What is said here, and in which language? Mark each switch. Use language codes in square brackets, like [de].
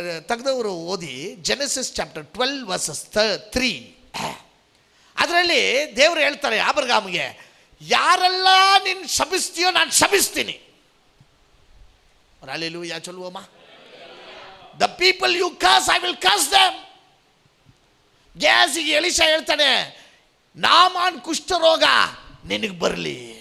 [kn] ತೆಗೆದವರು ಓದಿ Genesis chapter 12 versus 3. ಅದರಲ್ಲಿ ದೇವರು ಹೇಳ್ತಾರೆ ಆಬ್ರಹಾಮಿಗೆ, ಯಾರೆಲ್ಲ ನೀನು ಶಪಿಸ್ತೀಯೋ ನಾನು ಶಪಿಸ್ತೀನಿ. [ta] அல்லேலூயா சொல்லுவோமா? [en] The people you curse, I will curse them. [kn] ಗ್ಯಾಸಿಗೆ ಎಲಿಷಾ ಹೇಳ್ತಾನೆ, ನಾಮಾನ್ ಕುಷ್ಠರೋಗ ನಿನಗೆ ಬರಲಿ.